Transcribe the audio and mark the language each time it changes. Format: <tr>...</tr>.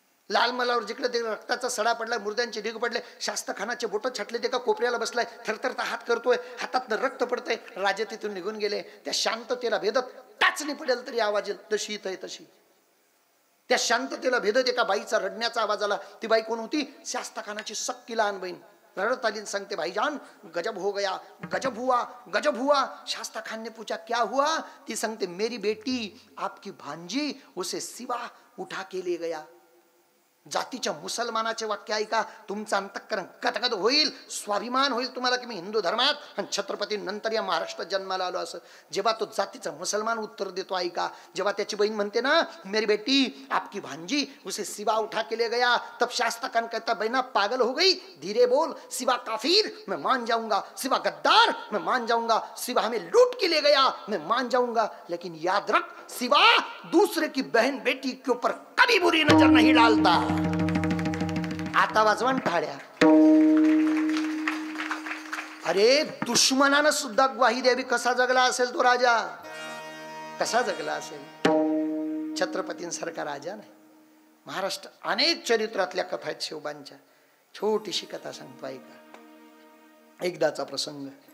<mr>लाल मलावर जिकडे ते रक्ताचा सडा पडलाय, मुर्द्यांचे ढीग पडले, शास्त्रखानाचे बोट छाटले, ते का कोपऱ्याला बसलाय, थरथरता हात करतोय, हातातनं रक्त पडतंय. राजे तिथून निघून गेले. त्या शांततेला भेदत टाचणी पडेल तरी आवाज येईल तशी इथं तशी. त्या शांततेला भेदत एका बाईचा रडण्याचा आवाज आला. ती बाई कोण होती? शास्त्रखानाची सक्की लहान बहीण. रडत आली सांगते,</mr> <hi>भाईजान गजब हो गया, गजब हुआ, गजब हुआ. शास्ता खान ने पूछा क्या हुआ?</hi> <mr>ती सांगते,</mr> <hi>मेरी बेटी आपकी भांजी उसे सिवा उठा के ले गया.</hi> <mr>जातीच्या मुसलमानाचे वाक्य ऐका, तुमचं अंतःकरण गदगद होईल, स्वाभिमान होईल तुम्हाला की मी हिंदू धर्मात आणि छत्रपती नंतर या महाराष्ट्रात जन्माला आलो असं. जेव्हा तो जातीचा मुसलमान उत्तर देतो ऐका, जेव्हा त्याची बहीण म्हणते ना,</mr> <hi>मेरी बेटी आपकी भांजी उसे सिवा उठा के ले गया, तब शास्ता खान कहता, बहना पागल हो गई, धीरे बोल, सिवा काफिर मैं मान जाऊंगा, सिवा गद्दार मैं मान जाऊंगा, सिवा हमें लूट के ले गया मैं मान जाऊंगा, लेकिन याद रख सिवा दूसरे की बहन बेटी के ऊपर कभी बुरी नजर नहीं डालता.</hi> <mr>आता वाजवण टाळ्या. अरे दुश्मनानं सुद्धा ग्वाही द्यावी. कसा जगला असेल तो राजा, कसा जगला असेल. छत्रपतींसारखा राजा नाही. महाराष्ट्र अनेक चरित्रातल्या कथा आहेत शिवबांच्या. छोटीशी कथा सांगतो ऐका. एकदाचा प्रसंग.</mr>